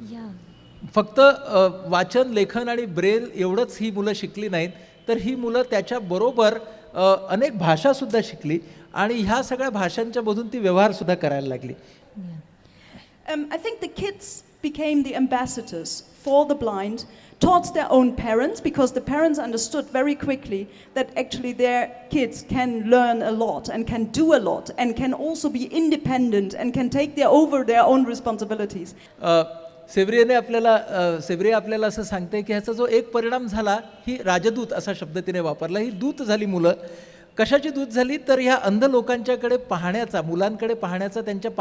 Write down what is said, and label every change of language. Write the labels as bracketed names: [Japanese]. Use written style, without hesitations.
[English] Yeah. [Marathi] फक्त वाचन, लेखन आणि ब्रेल एवढंच ही मुलं शिकली नाहीत, तर ही मुलं त्याच्याबरोबर अनेक भाषासुद्धा शिकली आणि ह्या सगळ्या भाषांच्या मधून ती व्यवहारसुद्धा करायला लागली. [English] I think the kids became the ambassadors for the blind towards their own parents because the parents understood very quickly that actually their kids can learn a lot and can do a lot and can also be independent and can take over their own responsibilities. [Marathi] सेब्रिया आपल्याला असं सांगते की ह्याचा जो एक परिणाम झाला, ही राजदूत असा शब्द तिने वापरला. ही दूत झाली मुलं. कशाची दूत झाली तर ह्या अंध लोकांच्याकडे पाहण्याचा, मुलांकडे पाहण्याचा त्यांच्या पालकांचा दृष्टिकोन बदलला, समाजाचा दृष्टिकोन बदलला